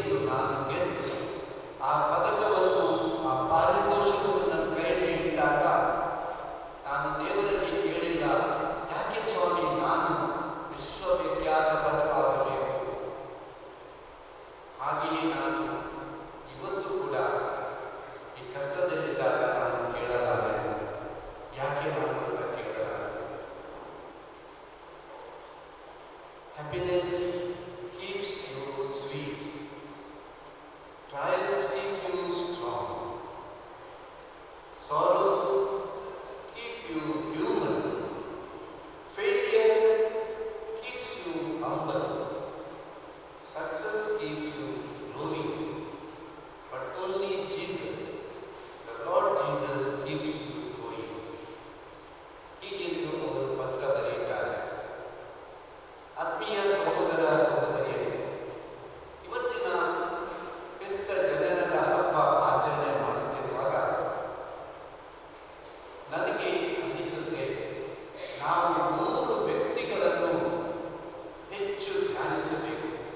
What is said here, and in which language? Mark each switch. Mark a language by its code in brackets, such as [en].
[kn] ನಾನು ಗೆದ್ದು ಆ ಪದಕವನ್ನು, ಆ ಪಾರಿತೋಷಕವನ್ನು ನನ್ನ ಕೈಯಲ್ಲಿ ಹಿಡಿದಾಗ ನಾನು ದೇವರಲ್ಲಿ ಕೇಳಿಲ್ಲ, ಯಾಕೆ ಸ್ವಾಮಿ ನಾನು ವಿಶ್ವವಿಖ್ಯಾತ ಪಟುವಾಗಬೇಕು? ಹಾಗೆಯೇ ನಾನು ಇವತ್ತು ಕೂಡ ಈ ಕಷ್ಟದಲ್ಲಿದ್ದಾಗ ನಾನು ಕೇಳಲಾರೆ, ಯಾಕೆ ನಾನು ಅಂತ ಕೇಳಲಾರೆ. [en] Happiness keeps you sweet. Trials keep you strong. Sorrows keep you human. Failure keeps you humble. Success keeps you growing. But only Jesus, the Lord Jesus, keeps you going. [kn] ಹೀಗೆಂದು ಅವರು ಪತ್ರ ಬರೆಯುತ್ತಾರೆ. ಆತ್ಮೀಯ ಸಹೋದರ ಸಹೋದರಿಯರೇ, ಇವತ್ತಿನ ಕ್ರಿಸ್ತ ಜನನದ ಹಬ್ಬ ಆಚರಣೆ ಮಾಡುತ್ತಿರುವಾಗ ನನಗೆ ಅನ್ನಿಸುತ್ತೆ, ನಾವು 3 ವ್ಯಕ್ತಿಗಳನ್ನು ಹೆಚ್ಚು ಧ್ಯಾನಿಸಬೇಕು.